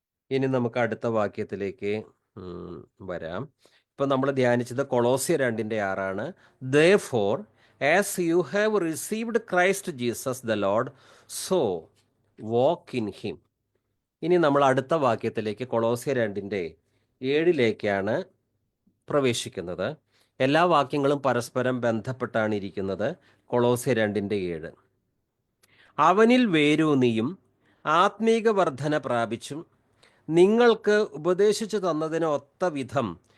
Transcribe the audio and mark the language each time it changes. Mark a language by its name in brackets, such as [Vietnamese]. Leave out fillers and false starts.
[Malayalam] ഇനി നമുക്ക് അടുത്ത വാക്യത്തിലേക്ക് വരാം. ഇപ്പം നമ്മൾ ധ്യാനിച്ചത് കൊളോസ്യർ 2:6. [English] Therefore, as you have received Christ Jesus the Lord, so walk in him. [Malayalam] ഇനി നമ്മൾ അടുത്ത വാക്യത്തിലേക്ക് കൊളോസ്യർ 2:7 പ്രവേശിക്കുന്നത്. എല്ലാ വാക്യങ്ങളും പരസ്പരം ബന്ധപ്പെട്ടാണ് ഇരിക്കുന്നത്. കൊളോസ്യർ 2:7. അവനിൽ വേരൂന്നിയും ആത്മീക വർധന പ്രാപിച്ചും നിങ്ങൾക്ക് ഉപദേശിച്ചു തന്നതിന് ഒത്ത വിധം